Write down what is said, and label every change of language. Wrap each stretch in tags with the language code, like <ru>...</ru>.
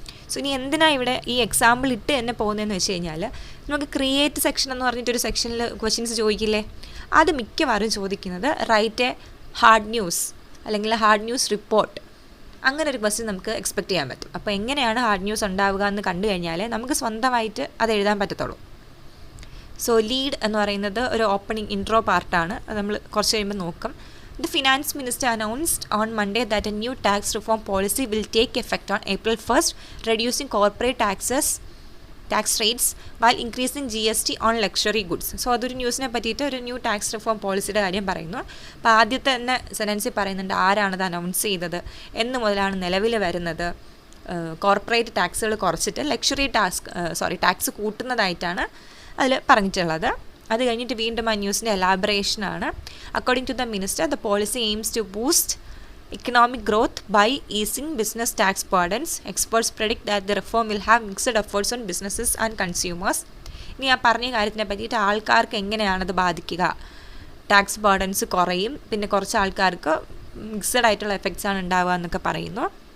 <ml>So ഇനി എന്തിനാണ് ഇവിടെ ഈ എക്സാമ്പിൾ ഇട്ട് തന്നെ പോകുന്നതെന്ന് വെച്ച് കഴിഞ്ഞാൽ, നമുക്ക് ക്രിയേറ്റ് സെക്ഷൻ എന്ന് പറഞ്ഞിട്ടൊരു സെക്ഷനിൽ ക്വസ്റ്റ്യൻസ് ചോദിക്കില്ലേ, അത് മിക്കവാറും ചോദിക്കുന്നത്</ml> <en>write a hard news</en> <ml>അല്ലെങ്കിൽ ഹാർഡ് ന്യൂസ് റിപ്പോർട്ട്, അങ്ങനെ ഒരു ക്വസ്റ്റ്യൻ നമുക്ക് എക്സ്പെക്റ്റ് ചെയ്യാൻ പറ്റും. അപ്പോൾ എങ്ങനെയാണ് ഹാർഡ് ന്യൂസ് ഉണ്ടാവുക എന്ന് കണ്ടു കഴിഞ്ഞാൽ നമുക്ക് സ്വന്തമായിട്ട് അത് എഴുതാൻ പറ്റത്തുള്ളൂ. സോ ലീഡ് എന്ന് പറയുന്നത് ഒരു ഓപ്പണിംഗ് ഇൻട്രോ പാർട്ടാണ്, അത് നമ്മൾ കുറച്ച് കഴിയുമ്പോൾ നോക്കും.</ml> <en>The finance minister announced on Monday that a new tax reform policy will take effect on April 1st, reducing corporate tax rates while increasing GST on luxury goods.</en> <ml>So അതൊരു ന്യൂസിനെ പറ്റിയിട്ട് ഒരു new tax reform പോളിസിയുടെ കാര്യം പറയുന്നു. അപ്പോൾ ആദ്യത്തെ തന്നെ സെൻറ്റൻസിൽ പറയുന്നുണ്ട് ആരാണത് അനൗൺസ് ചെയ്തത്, എന്ന് മുതലാണ് നിലവിൽ വരുന്നത്, കോർപ്പറേറ്റ് ടാക്സുകൾ കുറച്ചിട്ട് ലക്ഷറി ടാക്സ് കൂട്ടുന്നതായിട്ടാണ് അതിൽ പറഞ്ഞിട്ടുള്ളത്. അത് കഴിഞ്ഞിട്ട് വീണ്ടും ആ ന്യൂസിൻ്റെ എലാബറേഷനാണ്.</ml> <en>According to the minister, the policy aims to boost economic growth by easing business tax burdens. Experts predict that the reform will have mixed efforts on businesses and consumers.</en> <ml>ഇനി ആ പറഞ്ഞ കാര്യത്തിനെ പറ്റിയിട്ട് ആൾക്കാർക്ക് എങ്ങനെയാണത് ബാധിക്കുക, ടാക്സ് ബേർഡൻസ് കുറയും, പിന്നെ കുറച്ച് ആൾക്കാർക്ക് മിക്സഡ് ആയിട്ടുള്ള എഫക്ട്സ് ആണ് ഉണ്ടാവുക എന്നൊക്കെ പറയുന്നു.</ml>